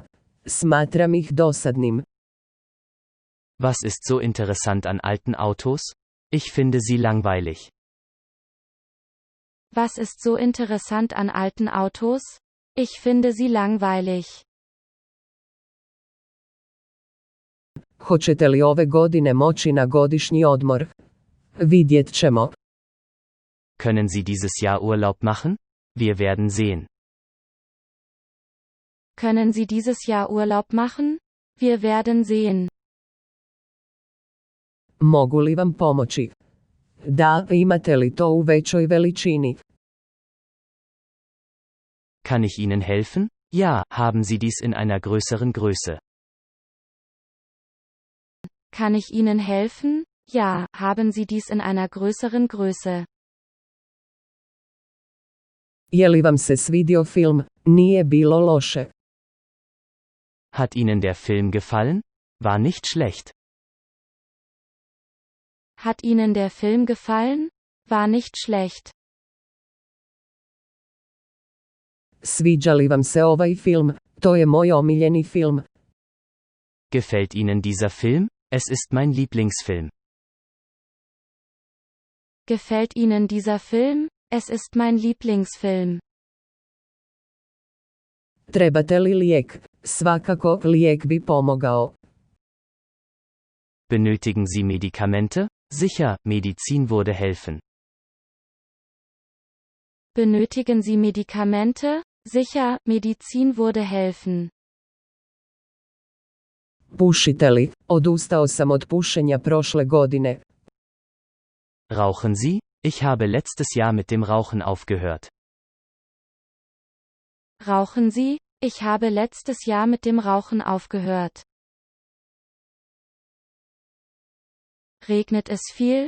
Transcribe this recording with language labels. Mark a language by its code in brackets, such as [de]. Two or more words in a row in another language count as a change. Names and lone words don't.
[hr] Smatram ih dosadnim. [de] Was ist so interessant an alten Autos? Ich finde sie langweilig. Was ist so interessant an alten Autos? Ich finde sie langweilig. [hr] Hoćete li ove godine moći na godišnji odmor? Vidjet ćemo. [de] Können Sie dieses Jahr Urlaub machen? Wir werden sehen. Können Sie dieses Jahr Urlaub machen? Wir werden sehen. [hr] Mogu li vam pomoći? Da, imate li to u većoj veličini? [de] Kann ich Ihnen helfen? Ja, haben Sie dies in einer größeren Größe. Kann ich Ihnen helfen? Ja, haben Sie dies in einer größeren Größe. [hr] Je li vam se svidio film? Nije bilo loše. [de] Hat Ihnen der Film gefallen? War nicht schlecht. Hat Ihnen der Film gefallen? War nicht schlecht. [hr] Sviđa li vam se ovaj film? To je moj omiljeni film. [de] Gefällt Ihnen dieser Film? Es ist mein Lieblingsfilm. Gefällt Ihnen dieser Film? Es ist mein Lieblingsfilm. [hr] Trebate li lijek? Svakako, lijek bi pomogao. [de] Benötigen Sie Medikamente? Sicher, Medizin würde helfen. Benötigen Sie Medikamente? Sicher, Medizin würde helfen. [hr] Pušite li? Odustao sam od pušenja prošle godine. [de] Rauchen Sie? Ich habe letztes Jahr mit dem Rauchen aufgehört. Rauchen Sie? Ich habe letztes Jahr mit dem Rauchen aufgehört. Regnet es viel?